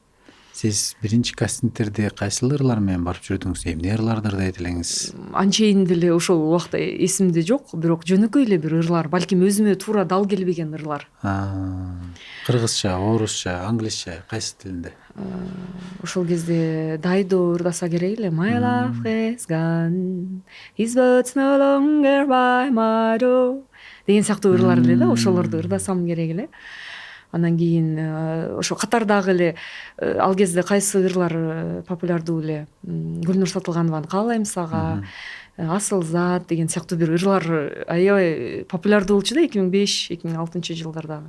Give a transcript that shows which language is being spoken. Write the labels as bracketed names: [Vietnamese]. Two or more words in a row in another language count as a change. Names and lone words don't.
[Kyrgyz] Сиз биринчи кастингтерди кайсыл ырлар менен барып жүрдүңүз? Эмне ырларды ырдайт элеңиз? Анчейин деле ошол убакта эсимде жок, бирок жөнөкөй эле бир ырлар, балким өзүмө туура дал келбеген ырлар. Кыргызча, орусча, англисча, кайсы тилинде? Ошол кезде Дайдо ырдаса керек эле. [English] My love has gone, his words no longer by my door [Kyrgyz] деген сыяктуу ырлар эле да, ошолорду ырдасам керек эле. Анан кийин ошо катардагы эле ал кезде кайсы ырлар популярдуу эле, Гүлнур Сатылганованы каалайм сага, Асыл-зат деген сыяктуу бир ырлар аябай популярдуу болчу да 2005-2006 жылдардагы.